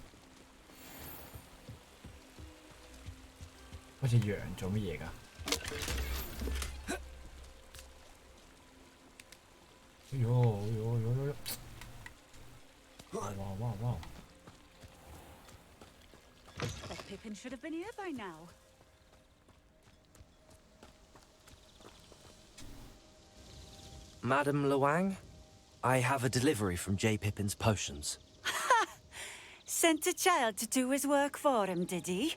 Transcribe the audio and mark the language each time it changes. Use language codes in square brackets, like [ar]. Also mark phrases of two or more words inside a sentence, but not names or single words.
[yue] 好似羊做乜嘢㗎？哎呦哎呦哎呦哎呦！哇哇哇！ [en] Bet Pippin should have been here by now. Madam Luang, I have a delivery from J. Pippin's potions. Sent a child to do his work for him, did he?